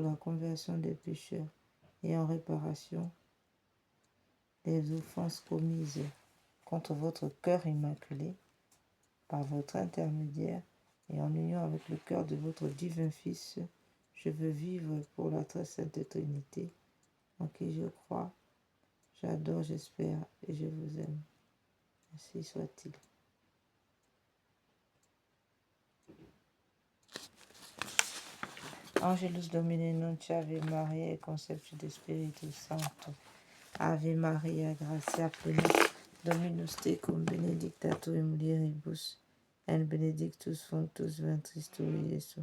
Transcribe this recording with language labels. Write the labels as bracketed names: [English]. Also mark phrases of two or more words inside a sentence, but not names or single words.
[French] la conversion des pécheurs et en réparation des offenses commises contre votre cœur immaculé, par votre intermédiaire et en union avec le cœur de votre divin Fils, je veux vivre pour la très sainte Trinité, en qui je crois, j'adore, j'espère et je vous aime. Ainsi soit-il. [Latin] Angelus Domine Nunc Ave Maria e conceptio de Spiritus Sancto. Ave Maria, gratia plena, Dominus tecum, benedicta tu in mulieribus, et benedictus fructus ventris tui, Iesus.